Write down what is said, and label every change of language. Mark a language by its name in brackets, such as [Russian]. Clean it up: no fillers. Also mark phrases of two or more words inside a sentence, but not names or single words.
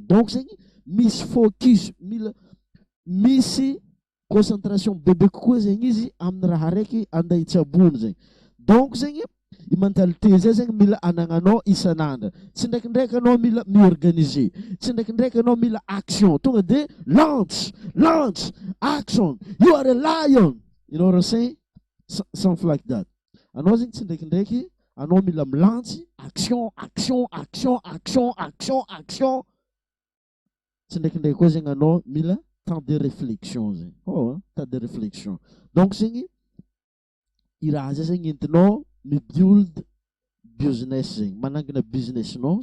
[Malagasy] Donc zegny misy focus, misy concentration bebe kokoa zegny izy amin'ny raha araiky andeha hitsabony zegny. Donc zegny i mentalité zay zegny mila anagnanao isan'andra. Tsy ndraikindraiky anao mila miorganiser, tsy ndraikindraiky anao mila action. Tonga de [English] launch, action. You are a lion. You know what I'm saying? Something like that. [Malagasy] Anao zegny tsy ndraikindraiky anao mila milantsy, action. Tsy ndraikindraiky koa zegny anao mila [French] temps de réflexion [Malagasy] zegny. [French] Temps de réflexion. [Malagasy] Donc zegny i raha zay zegny entinao mi-build business zegny, manangana business nao.